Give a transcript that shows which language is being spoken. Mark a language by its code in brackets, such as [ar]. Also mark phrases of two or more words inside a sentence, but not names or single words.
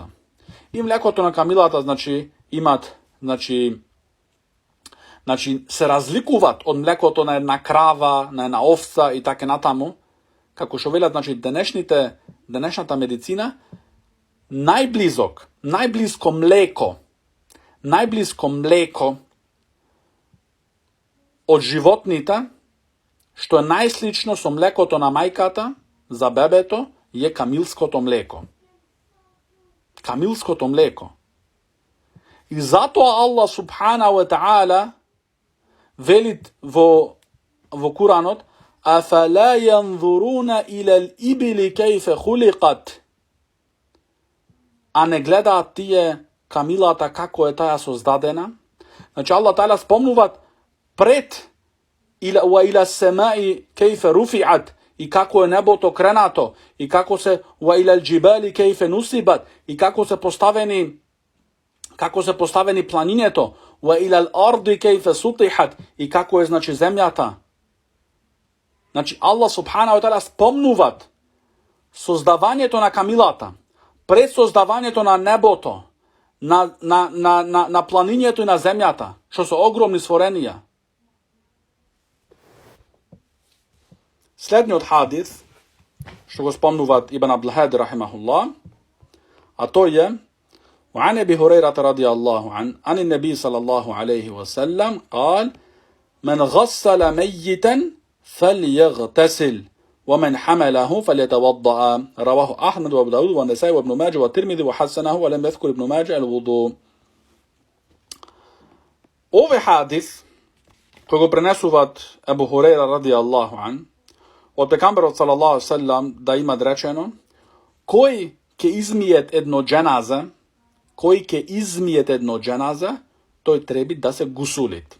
[mk] И млекото на камилата, имат, се разликуваат од млекото на една крава, на една овца и така натаму, како што велат, денешната медицина, најблиско млеко од животните, што е најслично со млекото на мајката за бебето, е камилското млеко. Камилското млеко. И затоа [ar] الله سبحانه وتعالى [mk] вели во Куранот: [ar] أفلا ينظرون إلى الإبل كيف خلقت. [mk] А не гледаат тие камилата како е таа создадена. [ar] الله تعالى [mk] спомнуваат пред [ar] وإلى السماء كيف رفعت, [mk] и како е небото кренато, и како се [ar] وإلى الجبال كيف نصبت, [mk] и како се поставени планинето, [ar] وإلى الأرض كيف سطحت, [mk] и како е земјата. [ar] الله سبحانه وتعالى [mk] спомнуваат создавањето на камилата, пред создавањето на небото, на планињето и на земјата, што се огромни створенија. Следниот хадис, што го спомнуваат Ибн Абдул-Хади рахимахуллах, а тој е [ar] وعن أبي هريرة رضي الله عنه عن النبي صلى الله عليه وسلم قال: من غسل ميتا فليغتسل ومن حمله فليتوضأ. رواه أحمد وأبو داود والنسائي وابن ماجه والترمذي وحسنه ولم يذكر ابن ماجه الوضوء. [mk] Овој хадис кој го пренесуваат Ебу Хурейра [ar] رضي الله عن [mk] од пекамберот [ar] صلى الله عليه وسلم [mk] да има речено: кој ќе измиет едно џеназа, тој треба да се гусулит.